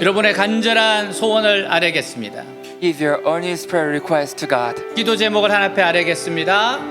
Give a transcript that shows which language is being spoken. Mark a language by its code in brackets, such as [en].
[ko] 여러분의 간절한 소원을 아뢰겠습니다. [en] Give your earnest prayer request to God. [ko] 기도 제목을 하나 앞에 아뢰겠습니다.